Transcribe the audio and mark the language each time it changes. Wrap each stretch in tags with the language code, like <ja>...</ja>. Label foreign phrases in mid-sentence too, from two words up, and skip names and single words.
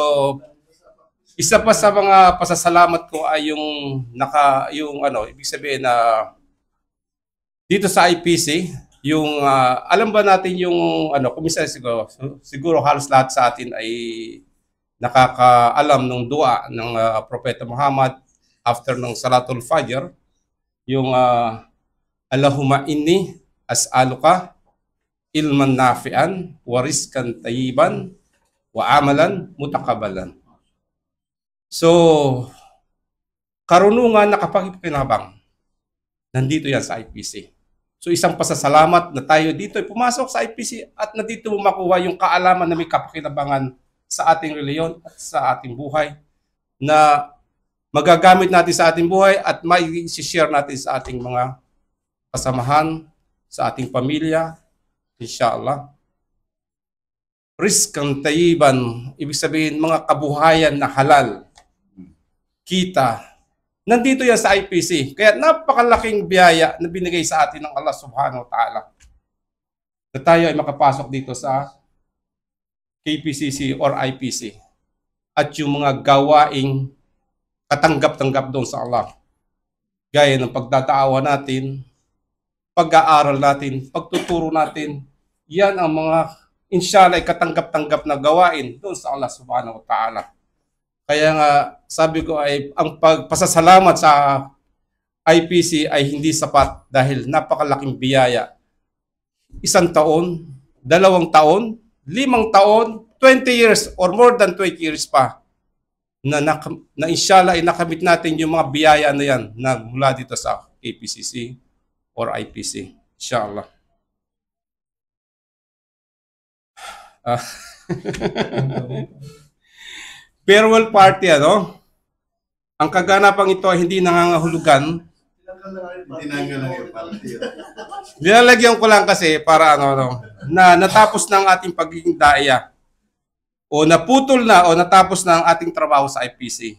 <tl>isa pa sa mga pasasalamat ko ay yung ibig sabihin na dito sa IPC, yung alam ba natin yung kumisa siguro halos lahat sa atin ay nakakaalam ng dua ng Propeta Muhammad after ng</tl> <ar>صلاة الفجر,</ar> <tl>yung</tl> <ar>اللهم إني أسألك علما نافعا ورزقا طيبا وعملا متقبلا.</ar> <tl>So karunungan na kapag-kinabang nandito yan sa IPC. So isang pasasalamat na tayo dito ay pumasok sa IPC at na dito makuha yung kaalaman na may kapakinabangan sa ating reliyon at sa ating buhay na magagamit natin sa ating buhay at may share natin sa ating mga kasamahan, sa ating pamilya, inshallah.</tl> <ar>رزقا طيبا,</ar> <tl>ibig sabihin mga kabuhayan na halal, kita, nandito yan sa IPC. Kaya napakalaking biyaya na binigay sa atin ng Allah</tl> <ar>سبحانه وتعالى.</ar> <tl>Na tayo ay makapasok dito sa KPCC or IPC. At yung mga gawaing katanggap-tanggap doon sa Allah. Gaya ng pagtataawa natin, pag-aaral natin, pagtuturo natin, yan ang mga inshallah ay katanggap-tanggap na gawain doon sa Allah</tl> <ar>سبحانه وتعالى.</ar> <tl>Kaya nga, sabi ko ay ang pagpasasalamat sa IPC ay hindi sapat dahil napakalaking biyaya. 1 taon, 2 taon, 5 taon, 20 years or</tl> <en>more than 20 years</en> <tl>pa na inshallah ay nakamit natin yung mga biyaya na yan na mula dito sa KPCC or IPC. Inshallah.</tl> <en>Farewell party,</en> <tl>Ang kaganapang ito ay hindi nangangahulugan. Nilalagyan ko lang kasi para na natapos na ang ating pagiging daya o naputol na o natapos na ang ating trabaho sa IPC.</tl>